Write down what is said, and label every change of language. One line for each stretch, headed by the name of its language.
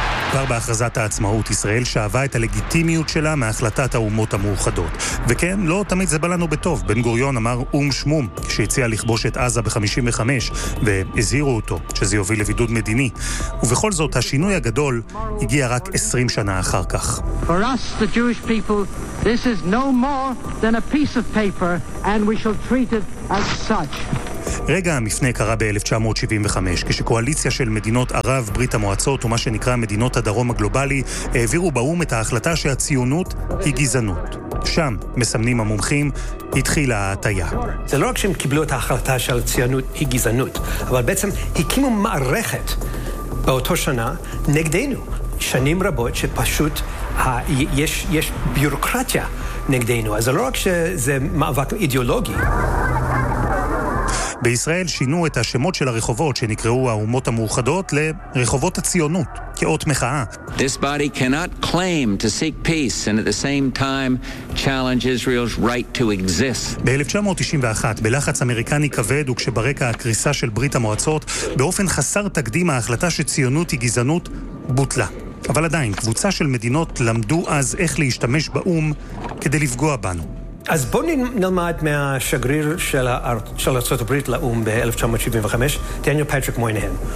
Hebrew: כבר בהכרזת העצמאות, ישראל שאהבה את הלגיטימיות שלה מהחלטת האומות המאוחדות. וכן, לא תמיד זה בא לנו בטוב. בן גוריון אמר אום שמום, שהציע לכבוש את עזה ב-55, והזהירו אותו שזה יוביל לבידוד מדיני. ובכל זאת, השינוי הגדול הגיע רק 20 שנה אחר כך.
English: For us, the Jewish people, this is no more than a piece of paper, and we shall treat it as such.
Hebrew: רגע המפנה קרה ב-1975, כשקואליציה של מדינות ערב, ברית המועצות ומה שנקרא מדינות הדרום הגלובלי, העבירו באום את ההחלטה שהציונות היא גזענות. שם, מסמנים המומחים, התחילה ההטייה. זה לא רק שהם קיבלו את ההחלטה של הציונות היא גזענות, אבל בעצם הקימו מערכת באותו שנה נגדנו. שנים רבות שפשוט יש ביורוקרטיה נגדנו, אז זה לא רק שזה מאבק אידיאולוגי. בישראל שינו את השמות של הרחובות שנקראו האומות המאוחדות לרחובות הציונות, כאות מחאה.
English: This body cannot claim to seek peace and at the same time challenge Israel's right to exist.
Hebrew: ב-1991, בלחץ אמריקני כבד וכשברקע הקריסה של ברית המועצות, באופן חסר תקדים ההחלטה שציונות היא גזענות בוטלה. אבל עדיין, קבוצה של מדינות למדו אז איך להשתמש באום כדי לפגוע בנו. אז בואו נלמד מהשגריר של ארצות הברית לאום ב-1975, דניאל פטריק מויניהן.